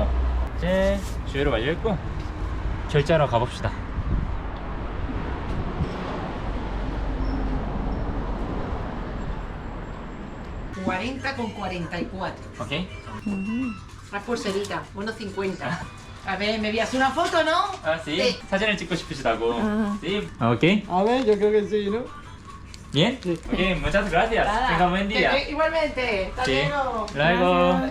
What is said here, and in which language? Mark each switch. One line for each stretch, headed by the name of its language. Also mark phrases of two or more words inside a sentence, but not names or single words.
Korean: 이제 주유를 완료했고 결제하러 가봅시다.
Spanish: $40 con 44.
Korean: 오케이.
Spanish: Una pulserita, 1.50. A ver, ¿me envías una foto, no? 아, sí. Sí.
Korean: 사진을 찍고 싶으시다고. 아.
Spanish: Sí. 오케이. A ver, yo creo que sí, ¿no? Bien. Ok, muchas gracias. Nada. Tenga buen día. Igualmente. Hasta Sí. luego.
Korean: 라이고.